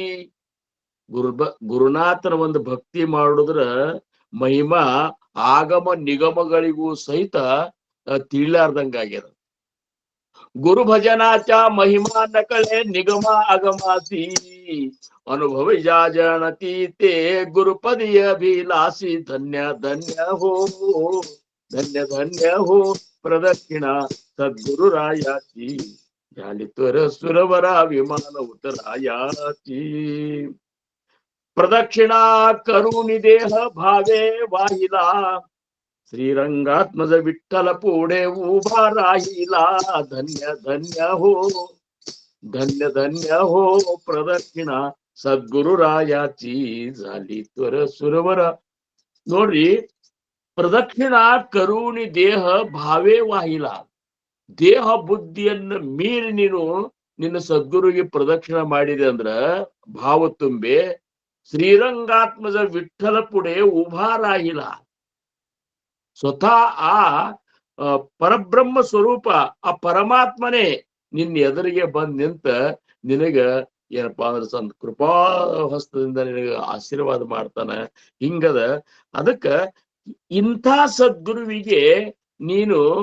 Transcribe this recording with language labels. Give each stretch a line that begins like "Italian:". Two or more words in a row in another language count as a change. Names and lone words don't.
Kannada: ಗುರುನಾಥನ ಒಂದು ಭಕ್ತಿ ಮಾಡುದ್ರ ಮಹಿಮಾ ಆಗಮ ನಿಗಮಗಳಿಗೂ ಸಹಿತ ತಿಳಿಲಾರ್ದಂಗಾಗ್ಯದ.
Marathi: गुरु भजनाचा महिमा नकळे निगम आगमासी, अनुभव जाणती ते गुरुपदीचे अभिलाषी. ಧನ್ಯ ಧನ್ಯ ಹೋ ಧನ್ಯ ಧನ್ಯ ಹೋ प्रदक्षिणा सद्गुरुरायाची झाली तर सुरवरा विमान उतरायाची प्रदक्षिणा करून देह भावे वाहिला श्रीरंगात्मज विठ्ठल पुढे उभा राहिला धन्य धन्य हो धन्य धन्य हो प्रदक्षिणा सद्गुरुरायाची झाली त्वर सुरवर
Kannada: ನೋಡ್ರಿ
Marathi: प्रदक्षिणा करुनी देह भावे वाहिला
Kannada: ದೇಹ ಬುದ್ಧಿಯನ್ನು ಮೀರಿ ನೀನು ನಿನ್ನ ಸದ್ಗುರುಗೆ ಪ್ರದಕ್ಷಿಣ ಮಾಡಿದೆ ಅಂದ್ರ ಭಾವ ತುಂಬೆ
Marathi: श्रीरंगात्मज विठ्ठल पुढे उभा राहिला
Kannada: ಸ್ವತಃ ಆ ಪರಬ್ರಹ್ಮ ಸ್ವರೂಪ ಆ ಪರಮಾತ್ಮನೇ ನಿನ್ನ ಎದುರಿಗೆ ಬಂದ್ ನಿಂತ ನಿನಗ ಏನಪ್ಪಾ ಅಂದ್ರೆ ಸಂತ ಕೃಪಾ ಹಸ್ತದಿಂದ ನಿನಗ ಆಶೀರ್ವಾದ ಮಾಡ್ತಾನ ಹಿಂಗದ ಅದಕ್ಕ ಇಂಥ ಸದ್ಗುರುವಿಗೆ ನೀನು